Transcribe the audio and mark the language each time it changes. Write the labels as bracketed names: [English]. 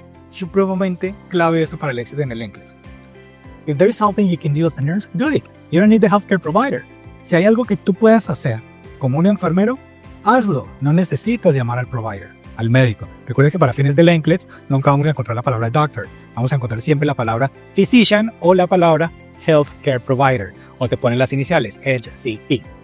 [Spanish] Supremamente clave esto para el éxito en el NCLEX. [English] If there is something you can do as a nurse, do it. You don't need the healthcare provider. [Spanish] Si hay algo que tú puedas hacer como un enfermero, hazlo. No necesitas llamar al provider, al médico. Recuerda que para fines del NCLEX nunca vamos a encontrar la palabra doctor. Vamos a encontrar siempre la palabra physician o la palabra healthcare provider. O te ponen las iniciales, HCP.